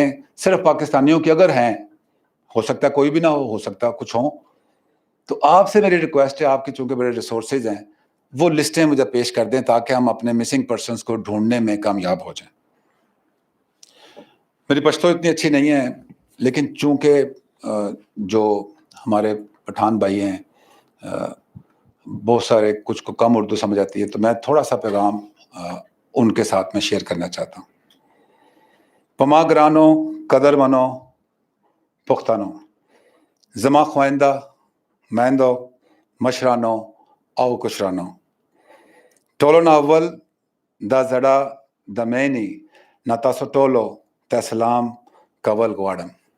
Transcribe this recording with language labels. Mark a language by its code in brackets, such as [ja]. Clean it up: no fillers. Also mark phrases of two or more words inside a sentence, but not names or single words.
[ur] صرف پاکستانیوں کی اگر ہیں, ہو سکتا ہے کوئی بھی نہ ہو سکتا ہے کچھ ہوں, تو آپ سے میری ریکویسٹ ہے, آپ کی چونکہ بڑے ریسورسز ہیں, وہ لسٹیں مجھے پیش کر دیں تاکہ ہم اپنے [en] missing persons [ur] کو ڈھونڈنے میں کامیاب ہو جائیں. میری پشتو اتنی اچھی نہیں ہے, لیکن چونکہ جو ہمارے پٹھان بھائی ہیں بہت سارے کچھ کو کم اردو سمجھ آتی ہے, تو میں تھوڑا سا پیغام ان کے ساتھ میں شیئر کرنا چاہتا ہوں. [ps] پما گرانو قدر منو پختانو زما خوائندہ میندو مشرانو او کشرانو ټولو نه اول دا زړه د مینې نه تاسو ټولو ته سلام کول غواړم.